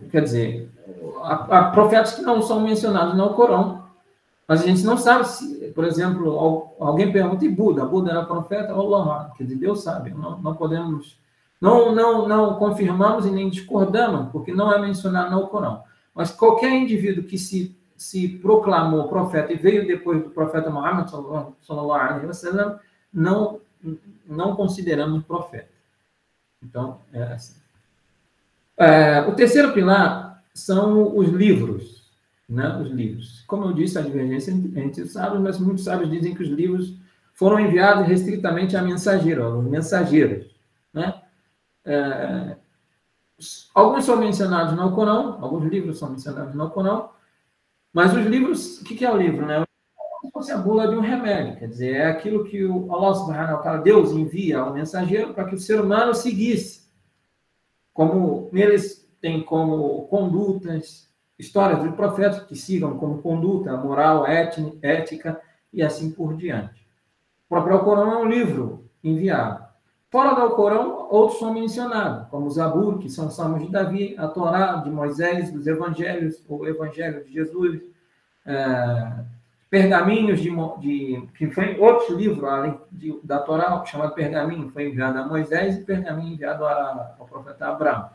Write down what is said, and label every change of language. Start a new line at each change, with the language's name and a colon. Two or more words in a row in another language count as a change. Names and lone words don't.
Portuguese: Quer dizer, há profetas que não são mencionados no Corão, mas a gente não sabe se, por exemplo, alguém pergunta, e Buda? Buda era profeta? Allah, quer dizer, Deus sabe. Não podemos, não confirmamos e nem discordamos, porque não é mencionado no Corão. Mas qualquer indivíduo que se proclamou profeta e veio depois do profeta Muhammad,
Arabic: صلى الله عليه وسلم,
Portuguese: não consideramos profeta. Então, é assim. O terceiro pilar são os livros. Né, os livros. Como eu disse, a divergência entre os sábios, mas muitos sábios dizem que os livros foram enviados restritamente a aos mensageiros. Né? Alguns são mencionados no Corão, alguns livros são mencionados no Corão, mas os livros, o que é o livro? Né? Como se fosse a bula de um remédio, quer dizer, é aquilo que o
Arabic: الله سبحانه وتعالى,
Portuguese: Deus envia ao mensageiro para que o ser humano seguisse. Como neles tem como condutas, histórias de profetas que sigam como conduta, moral, ética e assim por diante. O próprio Alcorão é um livro enviado. Fora do Alcorão, outros são mencionados, como o Zabur, que são os Salmos de Davi, a Torá de Moisés, os Evangelhos, o Evangelho de Jesus, pergaminhos que foi outro livro, além da Torá, chamado Pergaminho, foi enviado a Moisés, e Pergaminho enviado ao profeta Abraão.